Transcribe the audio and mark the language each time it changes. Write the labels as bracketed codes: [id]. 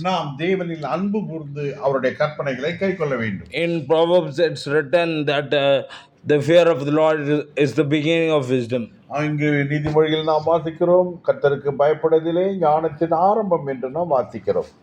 [ta] நாம் தேவனில் அன்பு கூர்ந்து அவருடைய கற்பனைகளை கை கொள்ள வேண்டும். [en] In Proverbs it's written that the fear of the Lord is the beginning of wisdom. [ta] இங்கு நீதிமொழியில் நாம் வாசிக்கிறோம், கர்த்தருக்கு பயப்படுவதிலே ஞானத்தின் ஆரம்பம் என்று நாம் வாசிக்கிறோம்.